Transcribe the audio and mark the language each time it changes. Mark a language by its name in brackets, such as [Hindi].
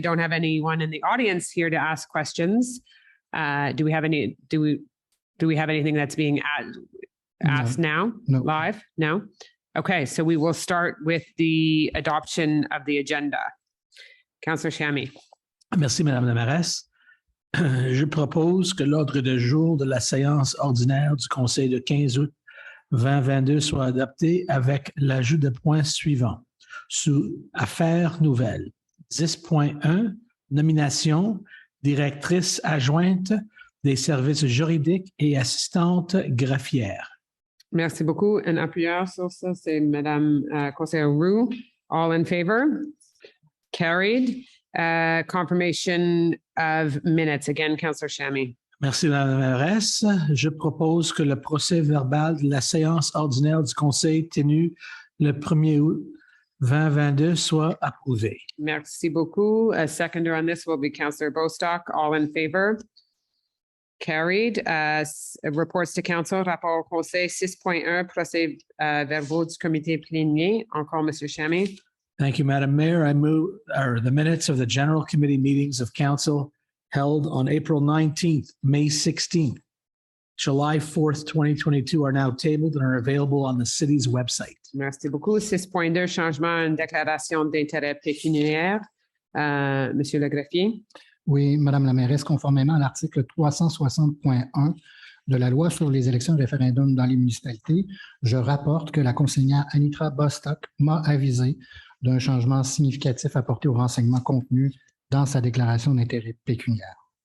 [English] We don't have anyone in the audience here to ask questions. Do we have anything that's being asked now? No. Live? No? Okay, so we will start with the adoption of the agenda. Councillor Chamy. [French] Merci, Madame la Mairesse. Je propose que l'ordre de jour de la séance ordinaire du Conseil de 15 août 2022 soit adopté avec l'ajout de points suivants. Sous Affaires nouvelles, 10.1, nomination, directrice adjointe des services juridiques et assistante greffière. Merci beaucoup. Un appuyeur sur ça, c'est Madame Conseillère Roux. [English] All in favor? Carried. Confirmation of minutes. Again, Councillor Chamy. [French] Merci, Madame la Mairesse. Je propose que le procès verbal de la séance ordinaire du Conseil tenue le 1er août 2022 soit approuvé. Merci beaucoup. [English] A seconder on this will be Councillor Bostock. All in favor? Carried. Reports to Council. [French] Rapport au Conseil 6.1, procès verbaux du comité plénier. Encore, Monsieur Chamy. [English] Thank you, Madam Mayor. I move the minutes of the General Committee meetings of Council held on April 19th, May 16th, July 4th, 2022 are now tabled and are available on the city's website. [French] Merci beaucoup. 6.2, changement en déclaration d'intérêt pécuniaire. Monsieur le greffier. Oui, Madame la mairesse, conformément à l'article 360.1 de la loi sur les élections et référendums dans les municipalités, je rapporte que la conseillère Anitra Bostock m'a avisé d'un changement significatif apporté aux renseignements contenus dans sa déclaration d'intérêt pécuniaire.